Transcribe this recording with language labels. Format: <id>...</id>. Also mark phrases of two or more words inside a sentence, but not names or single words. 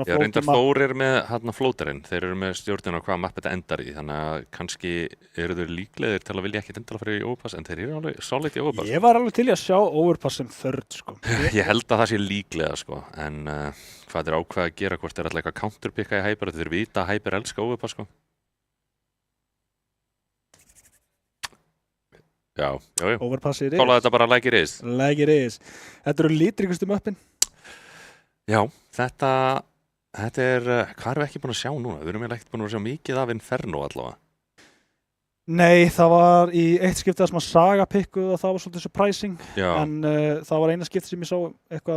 <is>já, reyndar Þór er með flóterinn, þeir eru með stjórnina á hvaða mapp þetta endar í, þannig að kannski eru þeir líklegir til að vilja ekki endilega fyrir í overpass, en þeir eru alveg solid í overpass. Ég var alveg til að sjá overpass sem third, sko. Ég held að það sé líklega, sko, en hvað er ákveð að gera, hvort er alltaf eitthvað counterpicka í Hyper, þeir vita að Hyper elska overpass, sko. Já.</is> <en>Overpass it is.</en> <is>Tóla þetta bara</is> <en>like it is. Like it is.</en> <is>Þetta eru lítrikustu möppin. Já, þetta er, hvað erum við ekki búin að sjá núna? Við erum ekki búin að sjá mikið af Inferno allavega. Nei, það var í eitt skiptið sem að Saga pikkuð og það var svolítið surprising. Já. En það var eina skiptið sem ég sá eitthvað...</is>